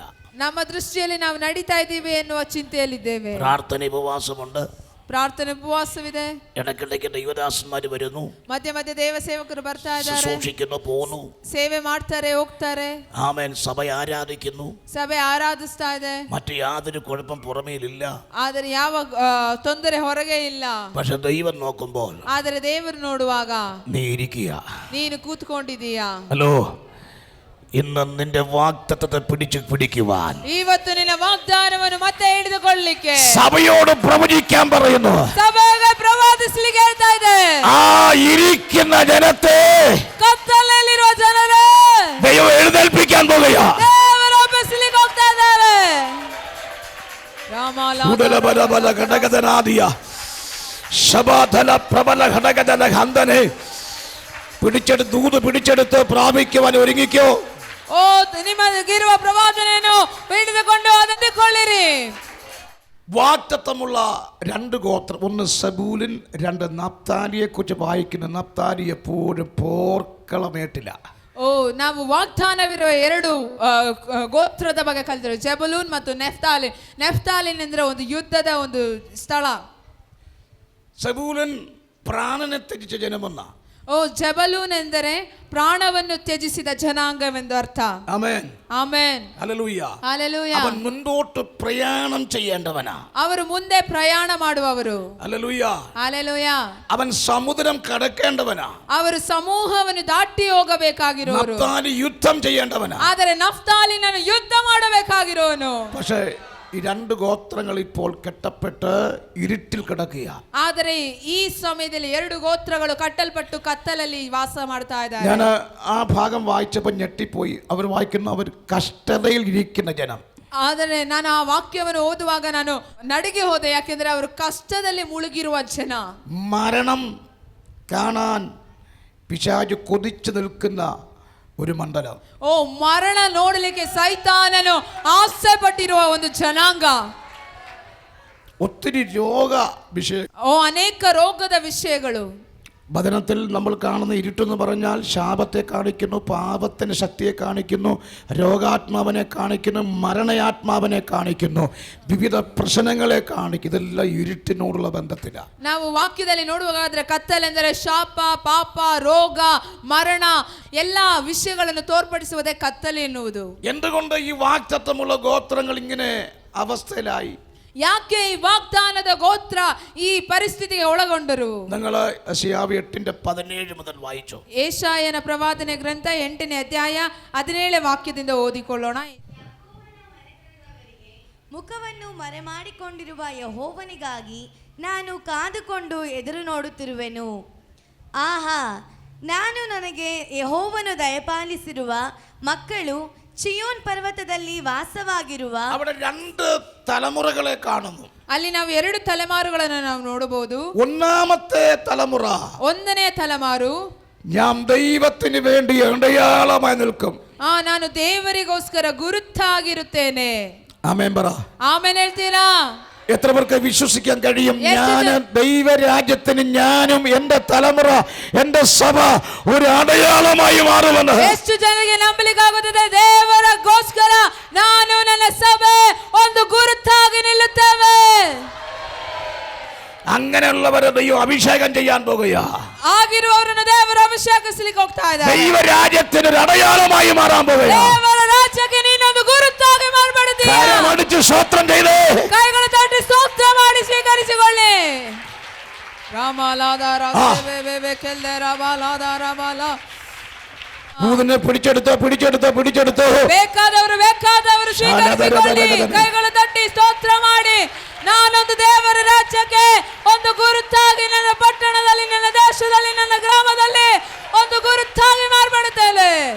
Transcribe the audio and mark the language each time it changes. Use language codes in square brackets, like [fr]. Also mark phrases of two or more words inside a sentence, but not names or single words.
[kn] ನಮ್ಮ ದೃಷ್ಟಿಯಲ್ಲಿ ನಾವು ನಡೀತಾ ಇದ್ದೀವಿ ಎನ್ನುವ ಚಿಂತೆಯಲ್ಲಿದ್ದೇವೆ. [ml] പ്രാർത്ഥന ഉപവാസമുണ്ട്, [kn] ಪ್ರಾರ್ಥನೆ ಉಪವಾಸವಿದೆ, [ml] ഇടയ്ക്കിടയ്ക്ക് ദൈവദാസന്മാര് വരുന്നു, [kn] ಮಧ್ಯ ಮಧ್ಯ ದೇವ ಸೇವಕರು ಬರ್ತಾ ಇದ್ದಾರೆ, [ml] ശുശ്രൂഷിക്കുന്നു, പോകുന്നു, [kn] ಸೇವೆ ಮಾಡ್ತಾರೆ, ಹೋಗ್ತಾರೆ, [ml] ആമേൻ സഭ ആരാധിക്കുന്നു. [kn] ಸಭೆ ಆರಾಧಿಸ್ತಾ ಇದೆ, [ml] മറ്റു യാതൊരു കുഴപ്പം പുറമേലില്ല. [kn] ಆದರೆ ಯಾವ ತೊಂದರೆ ಹೊರಗೆ ಇಲ್ಲ. [ml] പക്ഷെ ദൈവം നോക്കുമ്പോൾ [kn] ಆದರೆ ದೇವರು ನೋಡುವಾಗ [ml] നീ ഇരിക്കുക. [kn] ನೀನು ಕೂತ್ಕೊಂಡಿದೀಯಾ. [ml] ഹലോ, ഇന്ന് നിന്റെ വാഗ്ദത്തത്തെ പിടിക്കുവാൻ [kn] ಇವತ್ತು ನಿನ್ನ ವಾಗ್ದಾನವನ್ನು ಮತ್ತೆ ಹಿಡಿದುಕೊಳ್ಳಲಿಕ್ಕೆ [ml] സഭയോട് പ്രവചിക്കാൻ പറയുന്നു. [kn] ಸಭೆಗೆ ಪ್ರವಾದಿಸಲಿಕ್ಕೆ ಹೇಳ್ತಾ ಇದೆ. [ml] ആ ഇരിക്കുന്ന ജനത്തെ [kn] ಕತ್ತಲಲ್ಲಿರುವ ಜನರೇ [ml] ദൈവം എഴുന്നേൽപ്പിക്കാൻ പോകുകയാ. [kn] ದೇವರು ಎಬ್ಬಿಸಲಿಕ್ಕೆ ಹೋಗ್ತಾ ಇದ್ದಾರೆ. ഉടലബലബല ഘടകതനാദിയ ശബാധല പ്രബല ഘടകതല ഹന്തനെ [ml] പിടിച്ചെടുത്ത് പ്രാപിക്കുവാൻ ഒരുങ്ങിക്കോ. [kn] ಓ ನಿಮಗಿರುವ ಪ್ರವಾದನೆಯನ್ನು ಹಿಡಿದುಕೊಂಡು ಅದನ್ನುಕೊಳ್ಳಿರಿ. [ml] വാഗ്ദത്തമുള്ള രണ്ട് ഗോത്രം, ഒന്ന് സബൂലിൻ, രണ്ട് നഫ്താലിയെ കുറിച്ച് വായിക്കുന്ന. നഫ്താലി എപ്പോഴും പോർക്കളമേട്ടില്ല. [kn] ಓ ನಾವು ವಾಗ್ದಾನವಿರುವ ಎರಡು ಗೋತ್ರದ ಬಗ್ಗೆ ಕಲಿತರು, ಜೆಬುಲೂನ್ ಮತ್ತು ನೆಫ್ತಾಲಿನ್. ನೆಫ್ತಾಲಿನ್ ಅಂದ್ರೆ ಒಂದು ಯುದ್ಧದ ಒಂದು ಸ್ಥಳ. [ml] സബൂലൻ പ്രാണനെ ത്യജിച്ച ജനമെന്ന. [kn] ಓ ಜೆಬಲೂನ್ ಎಂದರೆ ಪ್ರಾಣವನ್ನು ತ್ಯಜಿಸಿದ ಜನಾಂಗವೆಂದು ಅರ್ಥ. [ml] ആമേൻ, [kn] ಆಮೆನ್, [ml] ഹല്ലേലൂയ. [kn] ಹಲ್ಲೆಲೂಯ. [ml] അവൻ മുൻപോട്ട് പ്രയാണം ചെയ്യേണ്ടവനാ. [kn] ಅವರು ಮುಂದೆ ಪ್ರಯಾಣ ಮಾಡುವವರು. [ml] ഹല്ലേലൂയ. [kn] ಹಲ್ಲೆಲೂಯ. [ml] അവൻ സമുദ്രം കടക്കേണ്ടവനാ. [kn] ಅವರು ಸಮೂಹವನ್ನು ದಾಟಿ ಹೋಗಬೇಕಾಗಿರುವರು. [ml] നഫ്താലി യുദ്ധം ചെയ്യേണ്ടവനാ. [kn] ಆದರೆ ನಫ್ತಾಲಿನನ್ನು ಯುದ್ಧ ಮಾಡಬೇಕಾಗಿರುವನು. [ml] പക്ഷേ ഈ രണ്ട് ഗോത്രങ്ങൾ ഇപ്പോൾ കെട്ടപ്പെട്ട് ഇരുട്ടിൽ കിടക്കുക. [kn] ಆದರೆ ಈ ಸಮಯದಲ್ಲಿ ಎರಡು ಗೋತ್ರಗಳು ಕಟ್ಟಲ್ಪಟ್ಟು ಕತ್ತಲಲ್ಲಿ ವಾಸ ಮಾಡ್ತಾ ಇದ್ದಾರೆ. [ml] ഞാൻ ആ ഭാഗം വായിച്ചപ്പോൾ ഞെട്ടിപ്പോയി. അവർ വായിക്കുന്നു, അവർ കഷ്ടതയിൽ ഇരിക്കുന്ന ജനം. [kn] ಆದರೆ ನಾನು ಆ ವಾಕ್ಯವನ್ನು ಓದುವಾಗ ನಾನು ನಡಿಗೆ ಹೋದೆ, ಯಾಕೆಂದ್ರೆ ಅವರು ಕಷ್ಟದಲ್ಲಿ ಮುಳುಗಿರುವ ಜನ. [ml] മരണം കാണാൻ പിശാച് കൊതിച്ചു നിൽക്കുന്ന ഒരു മണ്ഡലം. [kn] ಓ ಮರಣ ನೋಡಲಿಕ್ಕೆ ಸೈತಾನನು ಆಸೆ ಪಟ್ಟಿರುವ ಒಂದು ಜನಾಂಗ. [ml] ഒത്തിരി രോഗ വിഷയം. [kn] ಓ ಅನೇಕ ರೋಗದ ವಿಷಯಗಳು. [ml] വചനത്തിൽ നമ്മൾ കാണുന്ന ഇരുട്ടെന്ന് പറഞ്ഞാൽ ശാപത്തെ കാണിക്കുന്നു, പാപത്തിൻ്റെ ശക്തിയെ കാണിക്കുന്നു, രോഗാത്മാവിനെ കാണിക്കുന്നു, മരണയാത്മാവിനെ കാണിക്കുന്നു, വിവിധ പ്രശ്നങ്ങളെ കാണിക്കുന്നു. ഇതെല്ലാം ഇരുട്ടിനോടുള്ള ബന്ധത്തിലാണ്. [kn] ನಾವು ವಾಕ್ಯದಲ್ಲಿ ನೋಡುವಾಗಾದ್ರೆ ಕತ್ತಲೆಂದರೆ ಶಾಪ, ಪಾಪ, ರೋಗ, ಮರಣ ಎಲ್ಲ ವಿಷಯಗಳನ್ನು ತೋರ್ಪಡಿಸುವುದೇ ಕತ್ತಲೆ ಎನ್ನುವುದು. [ml] എന്തുകൊണ്ട് ഈ വാഗ്ദത്തമുള്ള ഗോത്രങ്ങൾ ഇങ്ങനെ അവസ്ഥയിലായി? [kn] ಯಾಕೆ ಈ ವಾಗ್ದಾನದ ಗೋತ್ರ ಈ ಪರಿಸ್ಥಿತಿಗೆ ಒಳಗೊಂಡರು? [ml] നിങ്ങൾ യെശയ്യാവ് 8:17 മുതൽ വായിച്ചു. [kn] ಯೆಶಾಯನ ಪ್ರವಾದನೆ ಗ್ರಂಥ 8ನೇ ಅಧ್ಯಾಯ 17 ವಾಕ್ಯದಿಂದ ಓದಿಕೊಳ್ಳೋಣ. ಮುಖವನ್ನು ಮರೆಮಾಡಿಕೊಂಡಿರುವ ಯೆಹೋವನಿಗಾಗಿ ನಾನು ಕಾದುಕೊಂಡು ಎದುರು ನೋಡುತ್ತಿರುವೆನು. ಆಹಾ, ನಾನು ನನಗೆ ಯೆಹೋವನು ದಯಪಾಲಿಸಿರುವ ಮಕ್ಕಳು ಚಿಯೋನ್ ಪರ್ವತದಲ್ಲಿ ವಾಸವಾಗಿರುವ [ml] അവിടെ രണ്ട് തലമുറകളെ കാണുന്നു. [kn] ಅಲ್ಲಿ ನಾವು 2 ತಲೆಮಾರುಗಳನ್ನು ನಾವು ನೋಡಬಹುದು. [ml] ഒന്നാമത്തെ തലമുറ, [kn] ಒಂದನೇ ತಲೆಮಾರು, [ml] ഞാൻ ദൈവത്തിന് വേണ്ടി അടയാളമായി നിൽക്കും. [kn] ನಾನು ದೇವರಿಗೋಸ್ಕರ ಗುರುತಾಗಿರುತ್ತೇನೆ. [ml] ആമേൻ പറ. [kn] ಆಮೇಲೆ ಹೇಳ್ತೀರಾ? [ml] എത്ര പേർക്ക് വിശ്വസിക്കാൻ കഴിയും? ഞാൻ ദൈവരാജ്യത്തിന്, ഞാനും എന്റെ തലമുറ, എന്റെ സഭ ഒരു അടയാളമായി മാറുമെന്ന്. [kn] ಎಷ್ಟು ಜನರಿಗೆ ನಂಬಲಿಕ್ಕಾಗುತ್ತದೆ? ದೇವರಿಗೋಸ್ಕರ ನಾನು ನನ್ನ ಸಭೆ ಒಂದು ಗುರುತಾಗಿ ನಿಲ್ಲುತ್ತೇವೆ. [ml] അങ്ങനെയുള്ളവരെ ദൈവം അഭിഷേകം ചെയ്യാൻ പോകുകയാ. [kn] ಆಗಿರುವವರನ್ನು ದೇವರು ಅಭಿಷೇಕಿಸಲಿಕ್ಕೆ ಹೋಗ್ತಾ ಇದ್ದಾರೆ. [ml] ദൈവരാജ്യത്തിന് ഒരു അടയാളമായി മാറാൻ പോകുകയാ. [kn] ದೇವರ ರಾಜ್ಯಕ್ಕೆ ನೀನೊಂದು ಗುರುತಾಗಿ ಮಾರ್ಪಡುತ್ತೀಯ. [ml] കരമടിച്ച് സ്തോത്രം ചെയ്ത് [kn] ಕೈಗಳು ತಟ್ಟಿ ಸ್ತೋತ್ರ ಮಾಡಿ ಸ್ವೀಕರಿಸಿಕೊಳ್ಳಿ. ರಾಮಲಾದಾರ ಸೇವೆ ಕೆಲ್ಲೆ ರಾಮಲಾದಾರ [ml] മൂന്നിനെ പിടിച്ചെടുത്ത് [kn] ಬೇಕಾದವರು ಸ್ವೀಕರಿಸಿಕೊಳ್ಳಿ. ಕೈಗಳು ತಟ್ಟಿ ಸ್ತೋತ್ರ ಮಾಡಿ, ನಾನೊಂದು ದೇವರ ರಾಜ್ಯಕ್ಕೆ ಒಂದು ಗುರುತಾಗಿ ನನ್ನ ಪಟ್ಟಣದಲ್ಲಿ, ನನ್ನ ದೇಶದಲ್ಲಿ, ನನ್ನ ಗ್ರಾಮದಲ್ಲಿ ಒಂದು ಗುರುತಾಗಿ ಮಾರ್ಪಡುತ್ತೇನೆ.